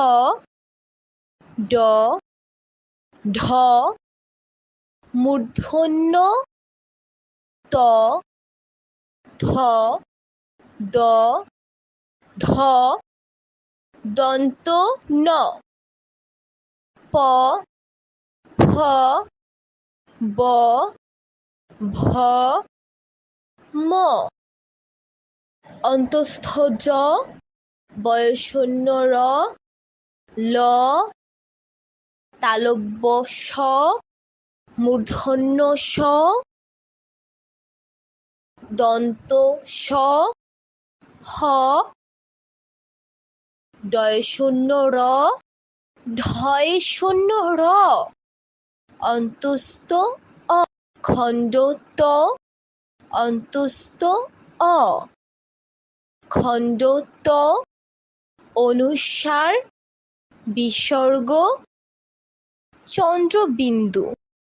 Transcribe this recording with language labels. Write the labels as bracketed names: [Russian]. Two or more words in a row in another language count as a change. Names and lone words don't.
[Bangla] ড, ঢ, মূর্ধন্য ত, থ, দ, ধ, দন্ত ন, প, ফ, ব, ভ, ম, অন্তস্থ জ, বয়ঃশূন্য র, ল, তালব্য স, মূর্ধন্য স, দন্ত স, হ, ডয়শূন্য র, ঢয়শূন্য র, অন্তস্থ অ, খণ্ড ত, অন্তস্থ অ, খণ্ড ত, অনুস্বার, বিসর্গ, চন্দ্রবিন্দু।